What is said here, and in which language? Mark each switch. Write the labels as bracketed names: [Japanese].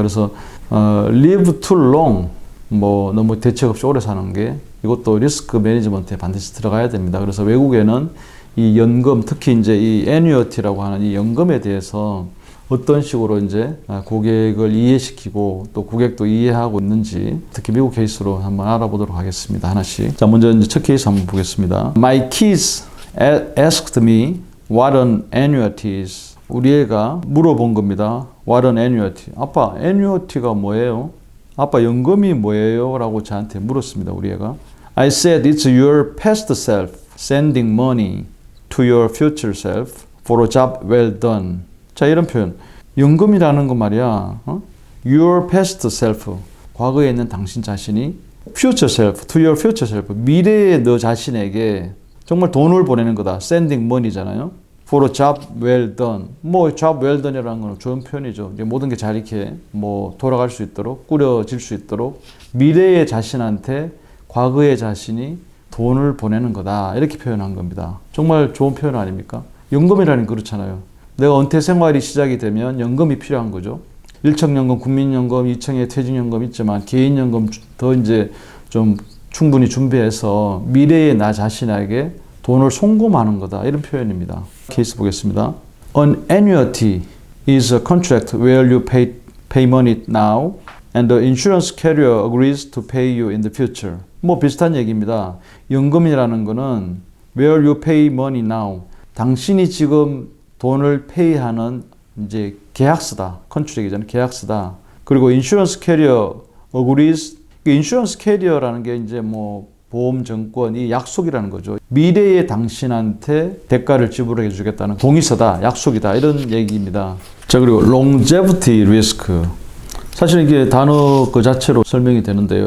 [Korean] 그래서 [English] live too long, [Korean] 뭐 너무 대책 없이 오래 사는 게 이것도 리스크 매니지먼트에 반드시 들어가야 됩니다. 그래서 외국에는 이 연금, 특히 이제 이 annuity라고 하는 이 연금에 대해서 어떤 식으로 이제 고객을 이해시키고 또 고객도 이해하고 있는지 특히 미국 케이스로 한번 알아보도록 하겠습니다. 하나씩. 자, 먼저 이제 첫 케이스 한번 보겠습니다. [English] My kids asked me what an annuity is. [Korean] 우리 애가 물어본 겁니다. [English] What an annuity. [Korean] 아빠, annuity가 뭐예요? 아빠, 연금이 뭐예요? 라고 저한테 물었습니다. 우리 애가. [English] I said it's your past self sending money to your future self for a job well done. [Korean] 자, 이런 표현. 연금이라는 거 말이야. [English] Your past self. [Korean] 과거에 있는 당신 자신이 [English] future self, to your future self. [Korean] 미래의 너 자신에게 정말 돈을 보내는 거다. [English] sending money잖아요. For a job well done. [Korean] 뭐 [English] job well done [Korean] 이라는 건 좋은 표현이죠. 이제 모든 게 잘 이렇게 뭐 돌아갈 수 있도록 꾸려질 수 있도록 미래의 자신한테 과거의 자신이 돈을 보내는 거다. 이렇게 표현한 겁니다. 정말 좋은 표현 아닙니까? 연금이라는 게 그렇잖아요. 내가 은퇴 생활이 시작이 되면 연금이 필요한 거죠. 1층연금, 국민연금, 2층에 퇴직연금 있지만 개인연금 더 이제 좀 충분히 준비해서 미래의 나 자신에게 돈을 송금하는 거다. 이런 표현입니다. 케이스 보겠습니다. [English] An annuity is a contract where you pay money now and the insurance carrier agrees to pay you in the future. [Korean] 뭐 비슷한 얘기입니다. 연금이라는 거는 [English] where you pay money now. [Korean] 당신이 지금 돈을 페이하는 이제 계약서다. 컨트랙이잖아요. 계약서다. 그리고 [English] insurance carrier agrees. [Korean] 인슈런스 캐리어라는 게 이제 뭐 보험 증권이 약속이라는 거죠. 미래의 당신한테 대가를 지불해 주겠다는 동의서다, 약속이다 이런 얘기입니다. 자, 그리고 longevity risk. 사실 이게 단어 그 자체로 설명이 되는데요.